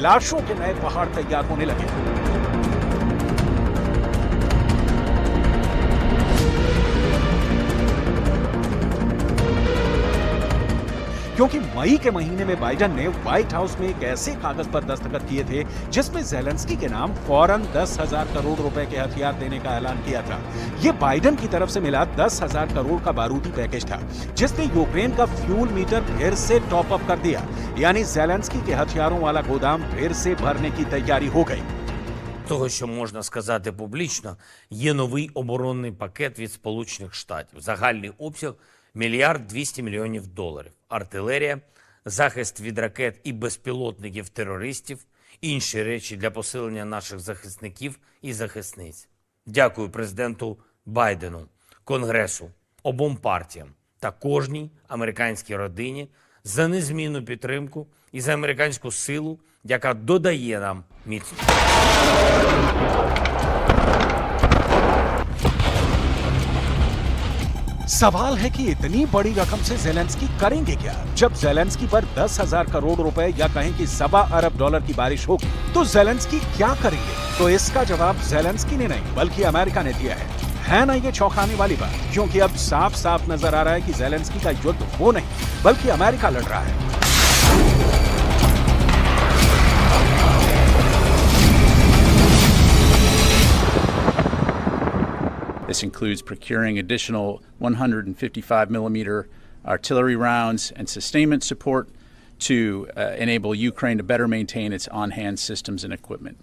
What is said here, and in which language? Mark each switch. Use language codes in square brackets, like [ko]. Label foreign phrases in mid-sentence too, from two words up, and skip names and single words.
[hi] लाशों के नए पहाड़ तैयार होने लगे। क्योंकि मई के महीने में बाइडेन ने व्हाइट हाउस में एक ऐसे कागज पर दस्तखत किए थे जिसमें ज़ेलेंस्की के नाम फौरन 10,000 करोड़ रुपए के हथियार देने का ऐलान किया था। ये बाइडेन की तरफ से मिला 10,000 करोड़ का बारूदी पैकेज था जिसने यूक्रेन का [en] fuel meter [hi] फिर से [en] top up [hi] कर दिया। यानी ज़ेलेंस्की के हथियारों वाला गोदाम फिर से भरने की तैयारी हो गई। [uk] Того, що можна сказати публічно, є новий оборонний пакет від Сполучених Штатів. Загальний обсяг – $1 200 мільйонів. Артилерія, захист від ракет і безпілотників терористів, інші речі для посилення наших захисників і захисниць. Дякую президенту Байдену, Конгресу, обом партіям та кожній американській родині за незмінну підтримку і за американську силу, яка додає нам міцності. [hi] सवाल है कि इतनी बड़ी रकम से ज़ेलेंस्की करेंगे क्या? जब ज़ेलेंस्की पर 10,000 करोड़ रुपए या कहें कि $1.25 अरब की बारिश होगी तो ज़ेलेंस्की क्या करेंगे? तो इसका जवाब ज़ेलेंस्की ने नहीं बल्कि अमेरिका ने दिया है ना ये चौंकाने वाली बात? क्योंकि अब साफ साफ नजर आ रहा है कि ज़ेलेंस्की का युद्ध वो नहीं बल्कि अमेरिका लड़ रहा है। [en] This includes procuring additional 155mm artillery rounds and sustainment support to enable Ukraine to better maintain its on-hand systems and equipment.